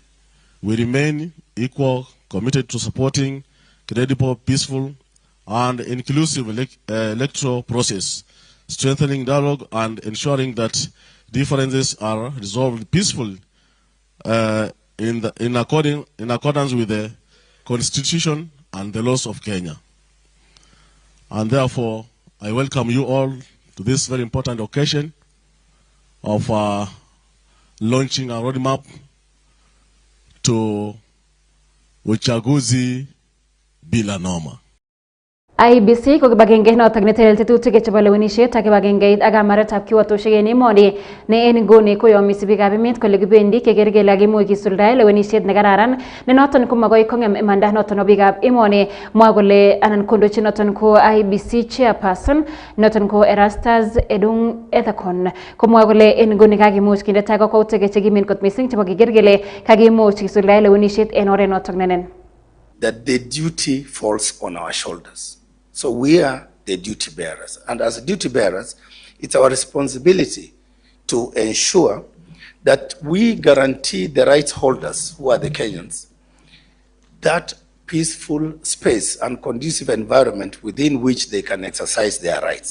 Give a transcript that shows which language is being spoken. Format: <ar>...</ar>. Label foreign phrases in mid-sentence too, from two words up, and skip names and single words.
<en>We remain committed to supporting credible, peaceful, and inclusive electoral process, strengthening dialogue and ensuring that differences are resolved peacefully in accordance with the Constitution and the laws of Kenya. And therefore, I welcome you all to this very important occasion of launching a roadmap to</en> <sw>uchaguzi bila noma.</sw> <kln>IEBC ko kibagenge noton netelel tetutik chebo lewenisiet ak kibagengeit ak kamaretab kiwatoshek en emoni ne en nguni koyomis biikab emet kole kibendi keker kele kakimuch kisuldaen lewenisiet nekararan ne noton komakoi kong'em imanda noton biikab emoni. Mwa kole anan kondochi noton ko IEBC chairperson noton ko Erastus Edung Ethekon komwa kole en nguni kakimuch kinde tai kokwoutik chekimen kot missing chebo keker kele kakimuch kisuldaen lewenisiet en oret noton nenen.</kln> <en>That the duty falls on our shoulders. So we are the duty bearers. And as duty bearers, it's our responsibility to ensure that we guarantee the rights holders, who are the Kenyans, that peaceful space and conducive environment within which they can exercise their rights.</en>